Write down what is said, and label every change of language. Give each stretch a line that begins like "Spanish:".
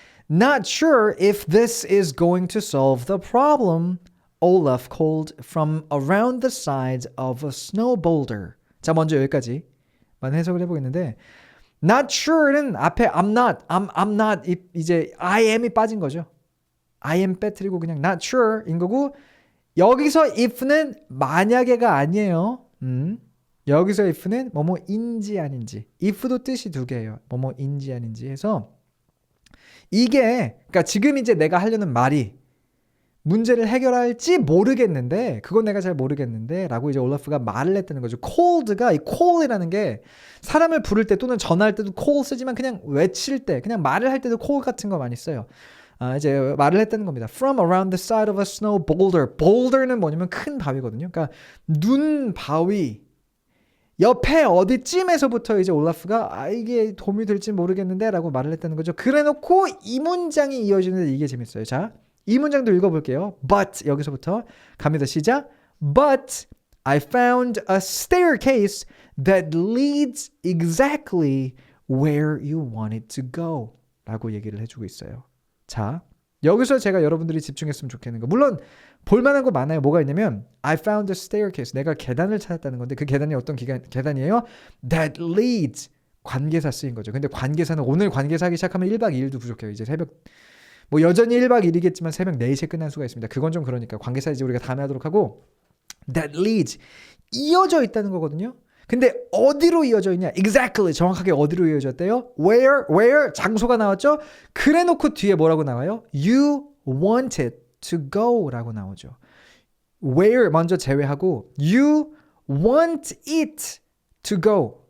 English: Not sure if this is going to solve the problem, Olaf called from around the sides of a snow boulder.
Korean: 자, 먼저 여기까지만 해석을 해보겠는데,
English: not sure
Korean: 는 앞에
English: I'm not
Korean: 이제
English: I am
Korean: 이 빠진 거죠.
English: I am
Korean: 빼뜨리고 그냥
English: not sure
Korean: 인 거고, 여기서 if는 만약에가 아니에요. 여기서 if는 뭐뭐인지 아닌지. if도 뜻이 두 개예요. 뭐뭐인지 아닌지 해서, 이게 그러니까 지금 이제 내가 하려는 말이 문제를 해결할지 모르겠는데, 그건 내가 잘 모르겠는데 라고 이제 올라프가 말을 했다는 거죠. called가, 이 call이라는 게 사람을 부를 때 또는 전화할 때도 call 쓰지만 그냥 외칠 때, 그냥 말을 할 때도 call 같은 거 많이 써요. 이제 말을 했다는 겁니다.
English: From around the side of a snow boulder.
Korean: boulder는 뭐냐면 큰 바위거든요. 그러니까 눈 바위 옆에 어디쯤에서부터 이제 올라프가 이게 도움이 될지 모르겠는데 라고 말을 했다는 거죠. 그래놓고 이 문장이 이어지는데 이게 재밌어요. 자, 이 문장도 읽어볼게요. But 여기서부터 갑니다. 시작.
English: But I found a staircase that leads exactly where you want it to go
Korean: 라고 얘기를 해주고 있어요. 자, 여기서 제가 여러분들이 집중했으면 좋겠는 거, 물론 볼만한 거 많아요. 뭐가 있냐면
English: I found a staircase,
Korean: 내가 계단을 찾았다는 건데, 그 계단이 어떤 계단이에요?
English: That leads,
Korean: 관계사 쓰인 거죠. 근데 관계사는 오늘 관계사 하기 시작하면 1박 2일도 부족해요. 이제 새벽 뭐 여전히 1박 2일이겠지만 새벽 4시에 끝날 수가 있습니다. 그건 좀 그러니까 관계사 이제 우리가 다음에 하도록 하고,
English: that leads,
Korean: 이어져 있다는 거거든요. 근데 어디로 이어져 있냐? Exactly, 정확하게 어디로 이어졌대요? Where, 장소가 나왔죠? 그래 놓고 뒤에 뭐라고 나와요?
English: You want it to go
Korean: 라고 나오죠.
English: Where
Korean: 먼저 제외하고
English: You want it to go.